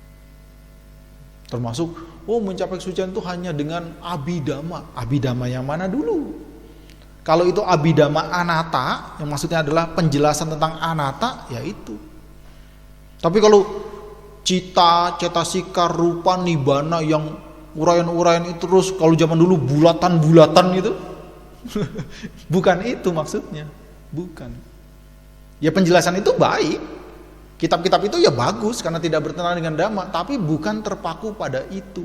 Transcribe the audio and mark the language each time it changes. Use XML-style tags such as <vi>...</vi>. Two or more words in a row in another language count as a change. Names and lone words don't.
<id>Termasuk, mencapai kesucian itu hanya dengan Abhidhamma. Abhidhamma yang mana dulu? Kalau itu Abhidhamma anatta, yang maksudnya adalah penjelasan tentang anatta, ya itu. Tapi kalau cita, cetasika, rupa, nibbana yang uraian-uraian itu terus, kalau zaman dulu bulatan-bulatan itu, bukan itu maksudnya. Bukan. Ya penjelasan itu baik. Kitab-kitab itu ya bagus karena tidak bertentangan dengan Dhamma, tapi bukan terpaku pada itu.</id>